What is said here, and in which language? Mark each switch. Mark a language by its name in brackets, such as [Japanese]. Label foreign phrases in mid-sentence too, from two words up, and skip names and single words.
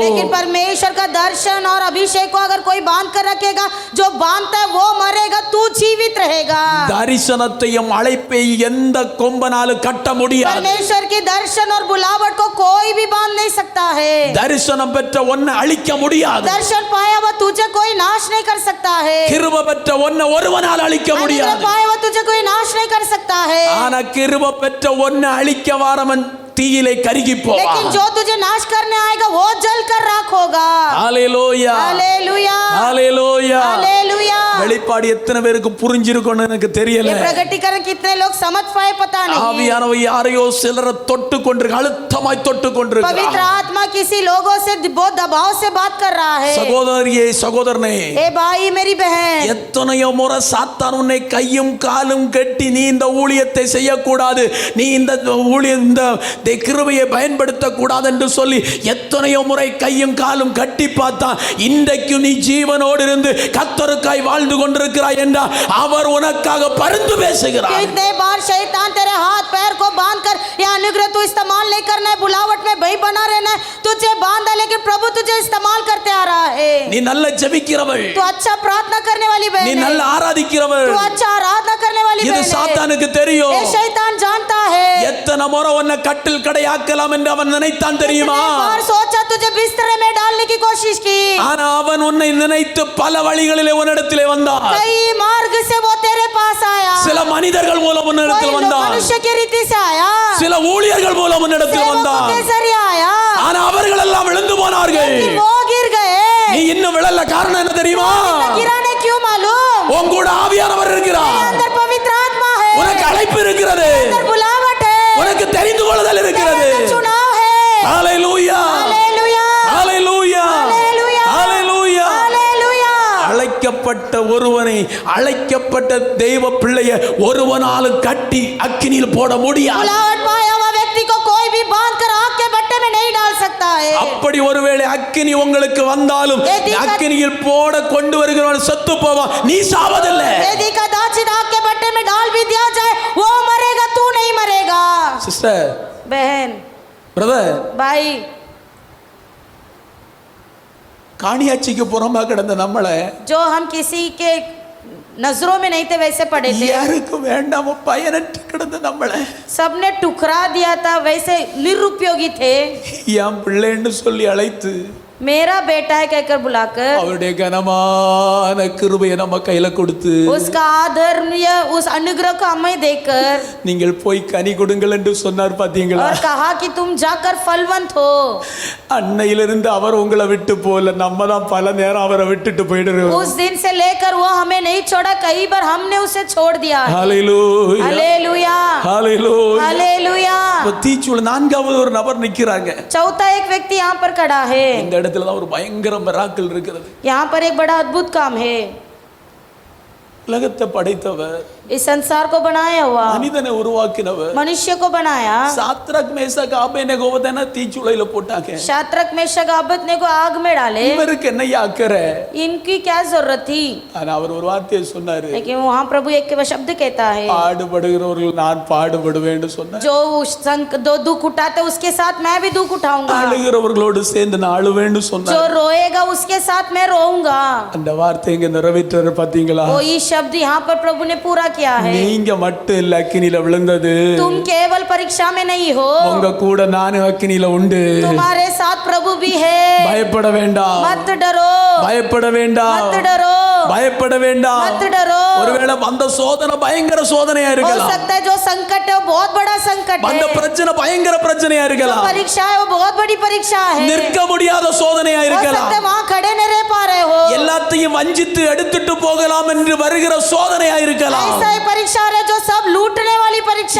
[Hindi] लेकिन परमेश्वर का दर्शन और अभिषेक को अगर कोई बांध कर रखेगा, जो बांधता है वो मरेगा, तू जीवित रहेगा. [Tamil] தரிசனத்தையும் அழைப்பை எந்த கொம்பனாலும் கட்ட முடியாது. [Hindi] परमेश्वर के दर्शन और बुलावट को कोई भी बांध नहीं सकता है. [Tamil] தரிசனம் பெற்ற ஒன்னை அழிக்க முடியாது. [Hindi] दर्शन पाया हुआ तुझे कोई नाश नहीं कर सकता है. [Tamil] கிருபை பெற்ற ஒன்னை ஒருவனால் அழிக்க [Hindi] अनुग्रह [Tamil] முடியாது. [Hindi] पाया हुआ तुझे कोई नाश नहीं कर सकता है. [Tamil] ஆனா கிருபை பெற்ற ஒன்னை அழிக்க வாரவன் தீயிலே கருகி போவான். [Hindi] लेकिन जो तुझे नाश करने आएगा वो जल कर राख होगा. [Tamil] ஹalleluya [Hindi] हालेलुया [Tamil] ஹalleluya. [Hindi] हालेलुया. [Tamil] வெளிப்பாடு எத்தனை பேருக்கு புரிஞ்சிருக்கும்னு எனக்கு தெரியல. [Hindi] ये प्रकटीकरण कितने लोग समझ पाए पता नहीं. [Tamil] ஆவியானவர் யாரையோ சிலரை தொட்டு கொண்டிருக்க, அழுத்தமாய் தொட்டு கொண்டிருக்கிறார். [Hindi] पवित्र आत्मा किसी लोगों से बहुत दबाव से बात कर रहा है. [Tamil] சகோதரியே சகோதரனே, [Hindi] ए भाई मेरी बहन, [Tamil] எத்தனையோ முறை சாத்தான் உன்னை கையும் காலும் கட்டி நீ இந்த ஊழியத்தை செய்யக்கூடாது, நீ இந்த ஊழியம் இந்த கிருபையை பயன்படுத்த கூடாது என்று சொல்லி எத்தனையோ முறை கையும் காலும் கட்டி பார்த்தான். இன்றைக்கு நீ ஜீவனோடு இருந்து கர்த்தருக்காய் வாழ்ந்து கொண்டிருக்கிறாய் என்றால் அவர் உனக்காக பரிந்து பேசுகிறார். [Hindi] कितने बार शैतान तेरे हाथ पैर को बांध कर या अनुग्रह तू इस्तेमाल नहीं करना है, बुलावट में भाई बना रहना है, तुझे बांधा, लेकिन प्रभु तुझे इस्तेमाल करते आ रहा है. [Tamil] நீ நல்ல ஜெபிக்கிறவள், [Hindi] तू अच्छा प्रार्थना करने वाली [Tamil] நீ [Hindi] बहन है, [Tamil] நல்ல ஆராதிக்கிறவள். [Hindi] तू अच्छा आराधना करने वाली [Tamil] இது [Hindi] बहन है. [Tamil] சாத்தானுக்கு தெரியும். [Hindi] ये शैतान जानता है. [Tamil] எத்தனை முறை உன்னை கட்டில் கடையாக்கலாம் என்று அவன் நினைத்தான் தெரியுமா? [Hindi] कितने बार सोचा तुझे बिस्तर में डालने की कोशिश की, [Tamil] ஆனா அவன் உன்னை நினைத்து பல வழிகளிலே உன்னிடத்திலே வந்தான். [Hindi] कई मार्ग से वो तेरे पास आया. [Tamil] சில மனிதர்கள் மூலம் [Hindi] कोई [Tamil] உன்னிடத்தில் [Hindi] लोग [Tamil] வந்தான். [Hindi] मनुष्य की रीति से आया, [Tamil] சில ஊழியர்கள் மூலம் உன்னிடத்தில் [Hindi] सेवकों [Tamil] வந்தான். [Hindi] के जरिए आया, [Tamil] ஆனா அவர்கள் எல்லாம் விழுந்து போனார்கள். [Hindi] लेकिन वो गिर गए. [Tamil] நீ இன்னும் விழல. காரணம் என்ன தெரியுமா? [Hindi] गिराने क्यों मालूम? [Tamil] உன் கூட ஆவியானவர் இருக்கிறார். [Hindi] अंदर पवित्र आत्मा है, [Tamil] உனக்கு அழைப்பு இருக்கிறது, [Hindi] अंदर बुलावट है, [Tamil] உனக்கு தெரிந்து கொள்ளுதல் இருக்கிறது. [Hindi] अंदर चुनाव है. [Tamil] ஹalleluya [Hindi] हालेलुया [Tamil] ஹalleluya [Hindi] हालेलुया [Tamil] ஹalleluya. [Hindi] हालेलुया. [Tamil] அழைக்கப்பட்ட ஒருவனை, அழைக்கப்பட்ட தெய்வ பிள்ளைய ஒருவனாலும் கட்டி அக்கினியில் போட முடியாது. [Hindi] बुलावट पाया हुआ व्यक्ति को कोई भी बांध कर आग के बट्टे में नहीं डाल सकता है. [Tamil] அப்படி ஒருவேளை அக்கினி உங்களுக்கு வந்தாலும் அக்கினியில் போட கொண்டு வருகிறவன் செத்து போவான், நீ சாவதில்லை. [Hindi] यदि कदाचित आग के बट्टे में डाल भी दिया जाए वो मरेगा, तू नहीं मरेगा. [Tamil] சிஸ்டர், [Hindi] बहन, [Tamil] பிரதர், [Hindi] भाई, [Tamil] காணியாட்சிக்கு புறம்பா கிடந்த நம்மளை [Hindi] जो हम किसी के नजरों में नहीं थे वैसे पड़े थे, [Tamil] யாருக்கும் வேண்டாம பயனற்று கிடந்த நம்மளை [Hindi] सबने ठुकरा दिया था, वैसे निरुपयोगी थे. [Tamil] என் பிள்ளைன்னு சொல்லி அழைத்து [Hindi] मेरा बेटा है कहकर बुलाकर [Tamil] அவருடைய கனமான கிருபையை நம்ம கையில கொடுத்து [Hindi] उसका आदरणीय उस अनुग्रह को हमें देकर [Tamil] நீங்கள் போய் கனி கொடுங்கள் என்று சொன்னார். பாத்தீங்களா? [Hindi] और कहा कि तुम जाकर फलवंत हो. [Tamil] அன்னையிலிருந்து அவர் உங்களை விட்டு போல, நம்ம தான் பல நேரம் அவரை விட்டுட்டு போயிடுறோம். [Hindi] उस दिन से लेकर वो हमें नहीं छोड़ा, कई बार हमने उसे छोड़ दिया. [Tamil] ஹalleluya [Hindi] हालेलुया [Tamil] ஹalleluya. [Hindi] हालेलुया. [Tamil] தீச்சூள நான்காவது ஒரு நபர் நிக்கிறாங்க. [Hindi] चौथा एक व्यक्ति यहाँ पर खड़ा है. [Tamil] இந்த இடத்துல தான் ஒரு பயங்கர மிராக்கிள் இருக்கிறது. [Hindi] यहाँ पर एक बड़ा अद्भुत काम है. [Tamil] உலகத்தை படைத்தவர், [Hindi] इस संसार को बनाया हुआ, [Tamil] மனிதனை உருவாக்கினவர், [Hindi] मनुष्य को बनाया. [Tamil] சாத்ரக் மேஷக் ஆபேத்நேகோவை தீச்சூளையில போட்டாங்க. [Hindi] शात्रक मेशक अबेदनेगो आग में डाले. [Tamil] இவருக்கு என்ன அக்கறை? [Hindi] इनकी क्या जरूरत थी? [Tamil] ஆனா அவர் ஒரு வார்த்தையை சொன்னாரு. [Hindi] लेकिन वहाँ प्रभु एक शब्द कहता है, [Tamil] பாடுபடுகிறவர்கள் நான் பாடுபடுவேன்னு சொன்னார். [Hindi] जो दो दुख उठाते उसके साथ मैं भी दुख उठाऊंगा, [Tamil] அழுகிறவர்களோடு சேர்ந்து நான் அழுவேன்னு [Hindi] जो [Tamil] சொன்னார். [Hindi] रोएगा उसके साथ मैं रोऊंगा. [Tamil] அந்த வார்த்தை இங்க நிறைவேற்ற பாத்தீங்களா? [Hindi] वही शब्द यहाँ पर प्रभु ने पूरा किया है. [Tamil] நீங்க மட்டும் இல்ல அக்கினியில விழுந்தது, [Hindi] तुम केवल परीक्षा में नहीं हो, [Tamil] உங்க கூட நானும் அக்கினியில உண்டு. [Hindi] तुम्हारे साथ प्रभु भी है. [Tamil] பயப்பட வேண்டாம், [Hindi] मत डरो, [Tamil] பயப்பட வேண்டாம், [Hindi] मत डरो, [Tamil] பயப்பட வேண்டாம். [Hindi] मत डरो. [Tamil] ஒருவேளை அந்த சோதனை பயங்கர சோதனையா [Hindi] हो [Tamil] இருக்கலாம், [Hindi] सकता है जो संकट है वो बहुत बड़ा संकट [Tamil] அந்த [Hindi] है, [Tamil] பிரச்சனை பயங்கர பிரச்சனையா [Hindi] जो [Tamil] இருக்கலாம், [Hindi] परीक्षा है वो बहुत बड़ी परीक्षा है, [Tamil] நிற்க முடியாத சோதனையா [Hindi] हो [Tamil] இருக்கலாம், [Hindi] सकता है वहाँ खड़े नहीं रह पा रहे हो, [Tamil] எல்லாத்தையும் வஞ்சித்து எடுத்துட்டு போகலாம் என்று வருகிற சோதனையா இருக்கலாம். [Hindi] ऐसा ही परीक्षा है जो सब लूटने वाली परीक्षा